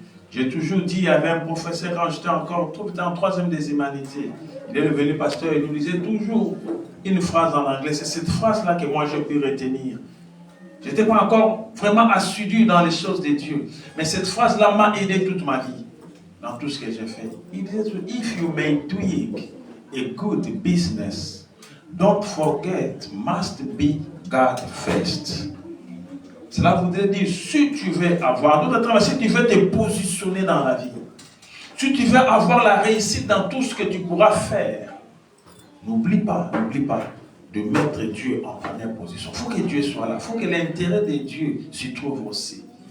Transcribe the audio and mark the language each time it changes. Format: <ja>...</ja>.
<fr>J'ai toujours dit, il y avait un professeur quand j'étais encore en troisième des humanités. Il est devenu pasteur, il nous disait toujours une phrase en anglais. C'est cette phrase-là que moi j'ai pu retenir. Je n'étais pas encore vraiment assidu dans les choses de Dieu. Mais cette phrase-là m'a aidé toute ma vie. Dans tout ce que j'ai fait.</fr> <en>Il disait, if you may doing a good business, don't forget, must be God first.</en> <fr>Cela voudrait dire, si tu veux avoir, si tu veux te positionner dans la vie, si tu veux avoir la réussite dans tout ce que tu pourras faire, n'oublie pas de mettre Dieu en première position. Il faut que Dieu soit là, il faut que l'intérêt de Dieu s'y trouve aussi.</fr>